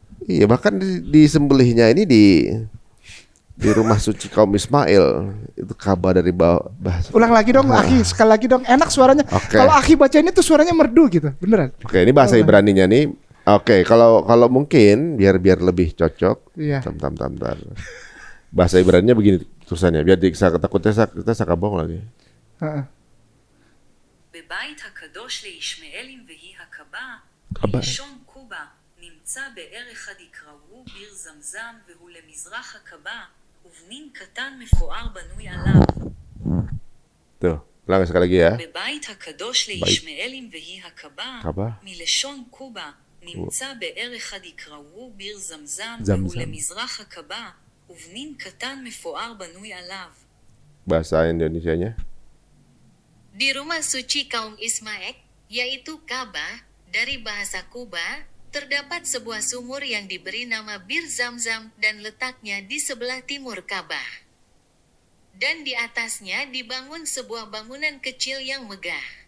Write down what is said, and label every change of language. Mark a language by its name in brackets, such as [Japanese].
[Indonesian] Iya, bahkan di sembelihnya ini di rumah suci kaum Ismail itu Ka'bah dari bahasa. Ulang lagi dong, Akhi, sekali lagi dong. Enak suaranya. Oke. Kalau Akhi baca ini tuh suaranya merdu gitu, beneran. Oke, ini bahasa Ibraninya nih. Oke, kalau mungkin biar lebih cocok. Iya. Tam. Bahasa Ibraninya begini tulisannya. Biar kita sakabong lagi. Heeh. [Hebrew] בבית הקדוש לישמעאלים והיא הקבה, קבה. מלשון קובה, נמצא באר אחד יקראו ביר זמזם והוא למזרח הקבה, ובנין קטן מפואר בנוי עליו. [Indonesian] Tuh, ulang sekali lagi ya. [Hebrew] בבית הקדוש לישמעאלים והיא הקבה, קבה. מלשון קובה, נמצא באר אחד יקראו ביר זמזם זמזם. והוא למזרח הקבה, ובנין קטן מפואר בנוי עליו. [Indonesian] Bahasa Indonesianya. Di rumah suci kaum Ismail, yaitu Ka'bah, dari bahasa Kuba, terdapat sebuah sumur yang diberi nama Bir Zamzam dan letaknya di sebelah timur Ka'bah. Dan di atasnya dibangun sebuah bangunan kecil yang megah.